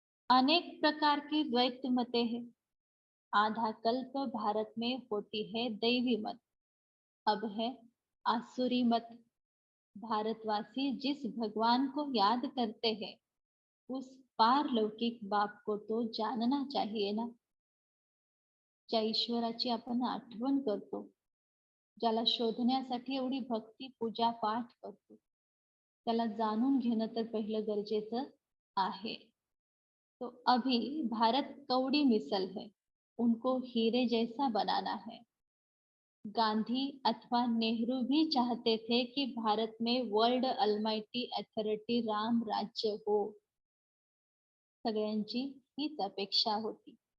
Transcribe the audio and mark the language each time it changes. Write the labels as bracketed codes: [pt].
[hi] अनेक प्रकार की द्वैत मतें हैं। आधा कल्प भारत में होती है दैवी मत, अब है आसुरी मत। भारतवासी जिस भगवान को याद करते हैं उस पारलौकिक बाप को तो जानना चाहिए ना। [mr] ज्या ईश्वराची आपण आठवण करतो, ज्याला शोधण्यासाठी एवढी भक्ती पूजा पाठ करतो, त्याला जाणून घेणं तर पहिलं गरजेचं आहे। [hi] तो अभी भारत कौड़ी मिसल है, उनको हीरे जैसा बनाना है। गांधी अथवा नेहरू भी चाहते थे कि भारत में वर्ल्ड अलमाइटी अथॉरिटी राम राज्य हो, [mr] सगळ्यांची हीच अपेक्षा होती।